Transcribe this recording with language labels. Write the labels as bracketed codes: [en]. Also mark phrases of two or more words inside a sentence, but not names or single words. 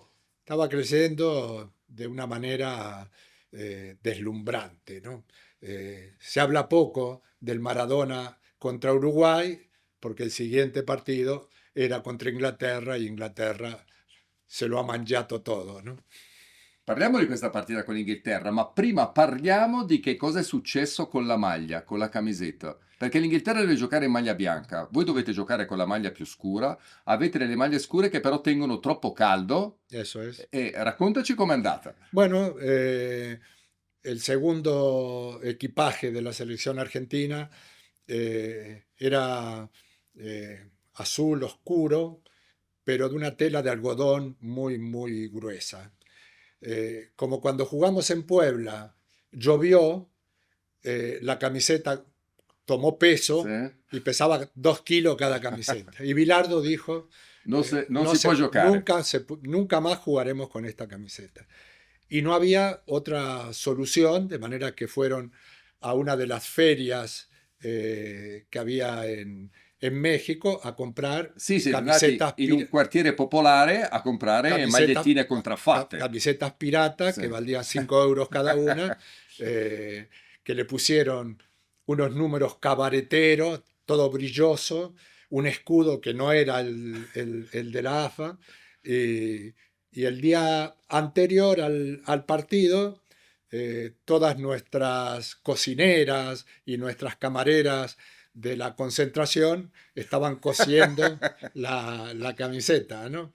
[es] Estaba creciendo de una manera deslumbrante, ¿no? Se habla poco del Maradona contra Uruguay porque el siguiente partido era contra Inglaterra y Inglaterra se lo ha mangiato todo, ¿no? [it] Parliamo di questa partita con l'Inghilterra, ma prima parliamo di che cosa è successo con la maglia, con la camisetta. Perché l'Inghilterra deve giocare in maglia bianca, voi dovete giocare con la maglia più scura, avete delle maglie scure che però tengono troppo caldo. [es] Eso es. [it] E raccontaci com'è andata. [es] Bueno, el segundo equipaje de la selección argentina era azul oscuro, pero de una tela de algodón muy gruesa. Como cuando jugamos en Puebla, llovió, la camiseta tomó [it] Sì? [es] peso y pesaba 2 kilos cada camiseta. Y Bilardo dijo, [it] Non si può giocare. [es] nunca más jugaremos con esta camiseta. Y no había otra solución, de manera que fueron a una de las ferias que había en México a comprar [it] Sì, siete andati [es] camisetas, [it] in un quartiere popolare a comprare [es] camisetas, [it] magliettine contraffatte. [es] camisetas piratas [it] Sì. [es] que valían 5 euros cada una, que le pusieron unos números cabareteros, todo brilloso, un escudo que no era el de la AFA, y el día anterior al partido, todas nuestras cocineras y nuestras camareras de la concentración estaban cosiendo la camiseta, ¿no?